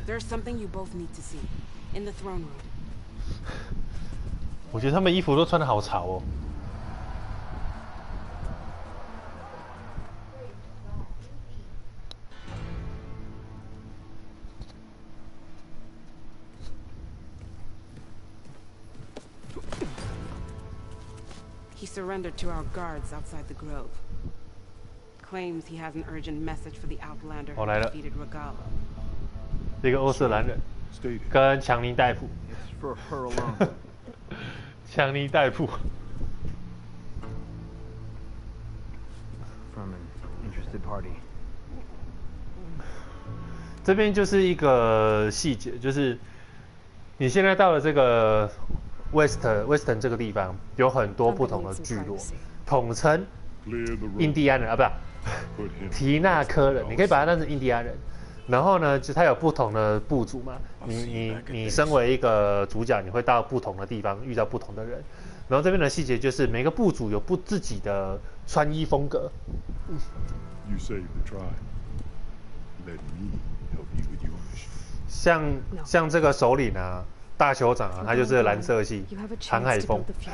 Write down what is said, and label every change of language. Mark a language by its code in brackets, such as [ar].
[en] There's something you both need to see in the throne room. [zh] 我觉得他们衣服都穿得好潮哦。 [en] He surrendered to our guards outside the grove. Claims he has an urgent message for the Outlander who defeated Regala. [zh] 这个欧瑟兰人跟强尼戴普。 [en] It's for her alone. [zh] 强尼戴普。 [en] From an interested party. [zh] 这边就是一个细节，就是你现在到了这个 Western 这个地方，有很多不同的聚落，统称印第安人啊，不是提纳科人，你可以把它当成印第安人。然后呢，就它有不同的部族嘛，你身为一个主角，你会到不同的地方遇到不同的人。然后这边的细节就是每个部族有自己的穿衣风格。 [en] You saved the tribe. Let me help you with your mission. [zh] 像这个首领啊，大酋长啊，他就是蓝色系航海风。